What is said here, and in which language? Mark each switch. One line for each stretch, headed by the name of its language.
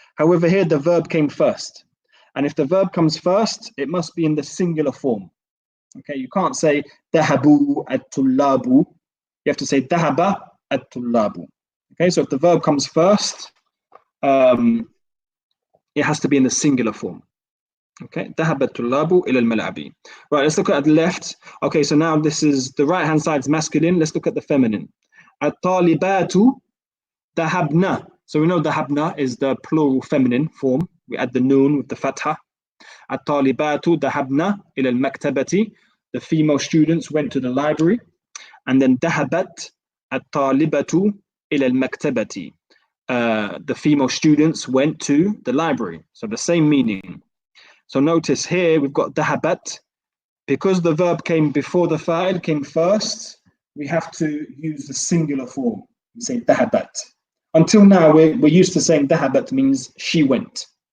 English: However, here the verb came first. And if the verb comes first, it must be in the singular form. Okay, you can't say dahabu at-tullabu. You have to say dahaba at-tullabu. Okay, so if the verb comes first, it has to be in the singular form. Okay,
Arabic: ذهب الطلاب إلى الملعب.
English: Right, let's look at the left. Okay, so now this is the right hand side is masculine. Let's look at the feminine.
Arabic: الطالبات ذهبنا.
English: So we know ذهبنا is the plural feminine form. We add the noon with the fatha.
Arabic: الطالبات ذهبنا إلى المكتبة.
English: The female students went to the library. And then
Arabic: ذهبت الطالبة إلى المكتبة.
English: The female students went to the library. So the same meaning. So notice here we've got dahabat. Because the verb came before the fa'il, came first, we have to use the singular form. We say dahabat. Until now, we're used to saying dahabat means she went.